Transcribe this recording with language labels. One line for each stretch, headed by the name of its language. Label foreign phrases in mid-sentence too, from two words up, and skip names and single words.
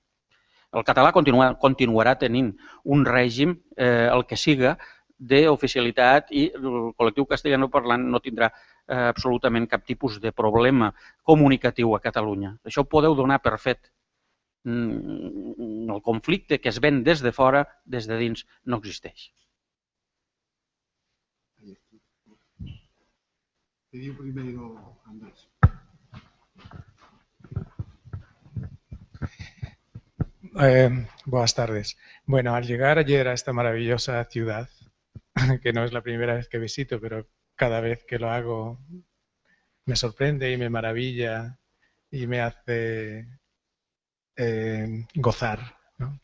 Catalan: El català continuarà tenint un règim, el que siga, d'oficialitat i el col·lectiu castellanoparlant no tindrà absolutament cap tipus de problema comunicatiu a Catalunya. Això ho podeu donar per fet. El conflicte que es ven des de fora, des de dins, no existeix.
Galician: Pediu primeiro Andrés.
Spanish: Buenas tardes. Bueno, al llegar ayer a esta maravillosa ciudad, que no es la primera vez que visito, pero cada vez que lo hago me sorprende y me maravilla y me hace gozar, ¿no?